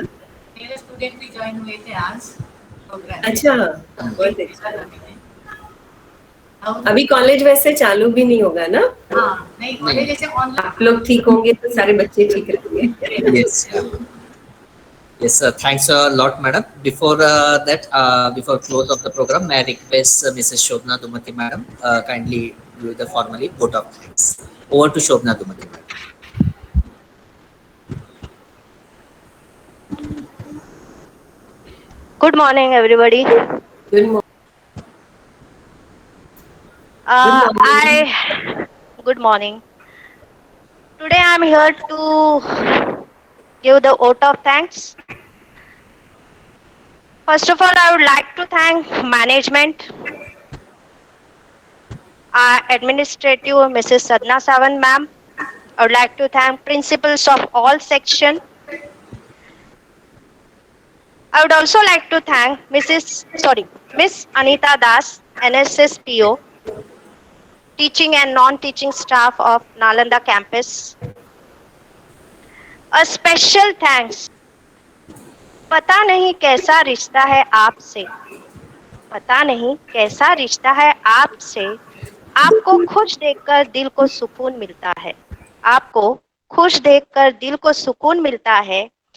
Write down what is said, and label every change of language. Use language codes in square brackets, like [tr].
[hi] मेरे स्टूडेंट भी ज्वाइन हुए थे आज प्रोग्राम। अच्छा, बहुत अच्छा लगा। अभी कॉलेज वैसे चालू भी नहीं होगा ना? हाँ, नहीं कॉलेज जैसे ऑनलाइन आप लोग ठीक होंगे तो सारे बच्चे ठीक रहेंगे। [en] Yes. Yes, thanks a lot, madam. Before that, before close of the program, may I request Mrs. Shobna Dumati, madam, kindly do the formally vote of thanks. Over to Shobna Dumati, madam. Good morning, everybody. Good morning. Good morning. Good morning. Today I'm here to give the vote of thanks. First of all, I would like to thank management, our administrative Mrs. Sadhna Sawant ma'am. I would like to thank principals of all section. I would also like to thank Miss Anita Das, NSS PO, teaching and non-teaching staff of Nalanda campus. A special thanks. [hi] पता नहीं कैसा रिश्ता है आपसे, पता नहीं कैसा रिश्ता है आपसे, आपको खुश देखकर दिल को सुकून मिलता है, आपको खुश देखकर दिल को सुकून मिलता है।